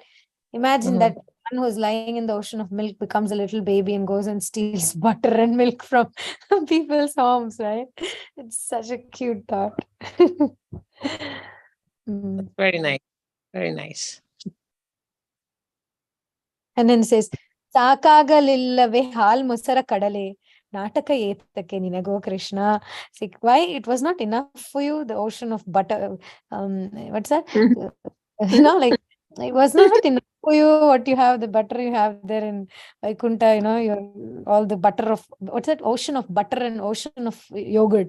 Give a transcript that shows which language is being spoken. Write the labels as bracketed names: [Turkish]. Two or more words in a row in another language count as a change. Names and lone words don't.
[English] Imagine that one who's lying in the ocean of milk becomes a little baby and goes and steals butter and milk from people's homes, right? It's such a cute thought. Very nice. Very nice. And then it says, [Kannada] ಸಾಕಾಗಲಿಲ್ಲವೇ ಹಾಲ್ ಮೊಸರ ಕಡಲೆ ನಾಟಕ ಏತಕ್ಕೆ ನಿನಗೋ Krishna. [English] See, why it was not enough for you, the ocean of butter. What's that? Like it was not enough for you what you have, the butter you have there in Vaikuntha, your all the butter of, what's that, ocean of butter and ocean of yogurt.